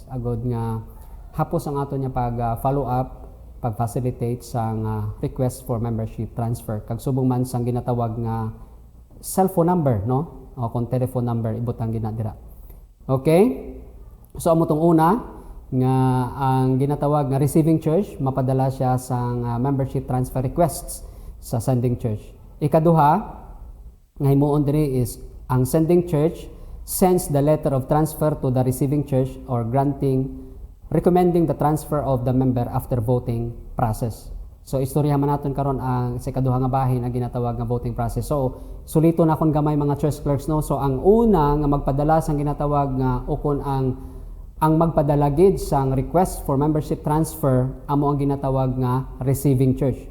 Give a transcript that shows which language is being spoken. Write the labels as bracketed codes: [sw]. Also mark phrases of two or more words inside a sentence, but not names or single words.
[hil] Agod nga hapos ang ato niya pag [en] follow up, [hil] pag facilitate sa [en] request for membership transfer. [hil] Kag subong man sang ginatawag nga [en] cellphone number, [hil] no? O kung [en] telephone number [hil] ibutang gid na dira. Okay? So amo tong una nga ang ginatawag nga [en] receiving church [hil] mapadala siya sa [en] membership transfer requests [hil] sa [en] sending church. [hil] Ikaduha nga himuon diri [en] is ang sending church sends the letter of transfer to the receiving church or recommending the transfer of the member after voting process. [hil] So istoryahan man naton karon ang sa ikaduha nga bahin ang ginatawag nga [en] voting process. [hil] So sulito na kon gamay mga [en] church clerks, [hil] no. So ang una nga magpadala sang ginatawag nga ukon ang magpadala gid sang [en] request for membership transfer [hil] amo ang ginatawag nga [en] receiving church.